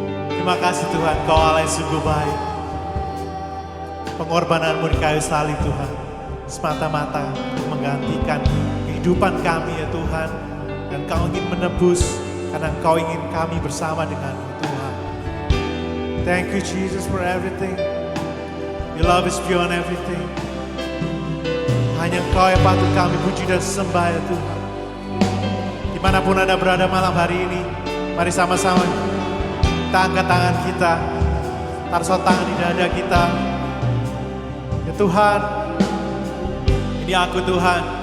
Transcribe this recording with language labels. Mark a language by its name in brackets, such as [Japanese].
[Indonesian] Terima kasih Tuhan, Kau Allah yang sungguh baik. Pengorbanan-Mu di kayu salib Tuhan, semata-mata untuk menggantikan kehidupan kami ya Tuhan. Dan Kau ingin menebus, karena Kau ingin kami bersama dengan-Mu Tuhan. [English] Thank you Jesus for everything. Your love is beyond everything. [Indonesian] Hanya Engkau yang patut kami puji dan sembah ya Tuhan. Dimanapun Anda berada malam hari ini, mari sama-sama kita angkat tangan kita, taruh tangan di dada kita. Ya Tuhan, ini aku Tuhan.